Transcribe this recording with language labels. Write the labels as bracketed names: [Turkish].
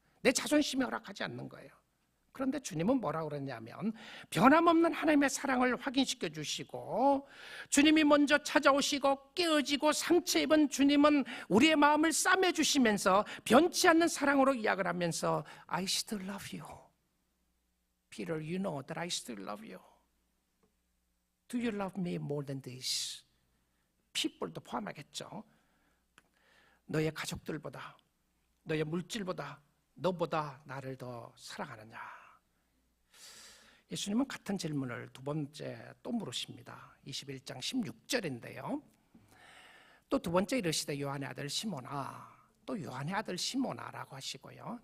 [Korean] 내 자존심이 허락하지 않는 거예요. 그런데 주님은 뭐라고 그랬냐면, 변함없는 하나님의 사랑을 확인시켜 주시고, 주님이 먼저 찾아오시고 깨어지고 상처 입은 주님은 우리의 마음을 싸매 주시면서 변치 않는 사랑으로 이야기를 하면서 [English] I still love you. Peter, you know that I still love you. Do you love me more than this? [Korean] people도 포함하겠죠. 너의 가족들보다, 너의 물질보다, 너보다 나를 더 사랑하느냐? 예수님은 같은 질문을 두 번째 또 물으십니다. 21장 16절인데요. 또 두 번째 이르시되 요한의 아들 시몬아, 또 요한의 아들 시몬아라고 하시고요.